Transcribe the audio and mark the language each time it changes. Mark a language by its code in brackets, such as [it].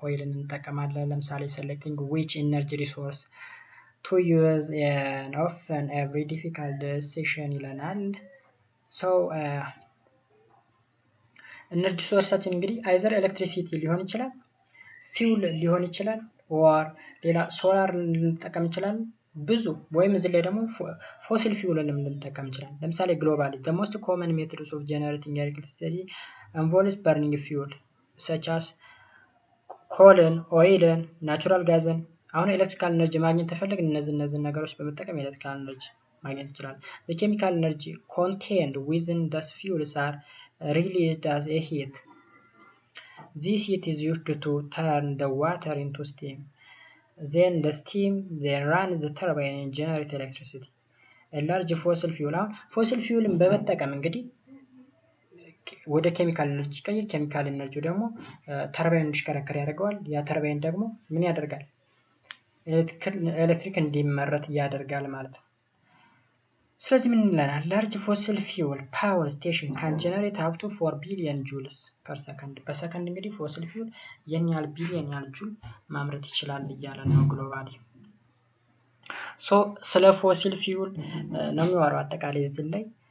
[am] ኦይልን እንጠቀማለን። ለምሳሌ [en] selecting which energy resource to use and often every difficult decision [am] ይለናል። so ኤነርጂ ሶርሳችን እንግዲህ አይዘር ኤሌክትሪሲቲ ሊሆን ይችላል፣ ፊውል ሊሆን ይችላል፣ or ሌላ ሶላር ልንጠቀም እንችላለን ብዙ ወይም እዚህ ላይ ደግሞ ፎሲል ፊውልን ልንጠቀም እንችላለን። ለምሳሌ ግሎባሊ [en] the most common methods of generating electricity involves burning fuel such as coal, oil, natural gas። [am] አሁን ኤሌክትሪካል ኤነርጂ ማግኘት ተፈልግ እነዚህ ነገሮች በመጠቀም ኤሌክትሪካል ኤነርጂ ማግኘት ይችላል። [en] the chemical energy contained within these fuels are released as a heat This heat is used to turn the water into steam. Then the steam then runs the turbine and generate electricity. [am] A large fossil fuel fossil fuel በመጠቀም እንግዲህ ወደ ኬሚካል ኤነርጂ ቀይር ኬሚካል ኤነርጂ ደግሞ ተርባይን እንዲሽከረከር ያደርጋል ያ ተርባይን ደግሞ ምን ያደርጋል ኤሌክትሪክ እንዲመረት ያደርጋል ማለት ነው ስለዚህ ምን እንላለን [en] large fossil fuel power station can generate up to 4 billion joules per second [am] በሰከንድ እንግዲህ fossil fuel የኛል ቢሊየን ያህል ጁል ማምረት ይችላል እያለ ነው ግሎባሊ ሶ ስለ ፎሲል ፊውል ነው የሚወራው አጠቃላይ እዚህ ላይ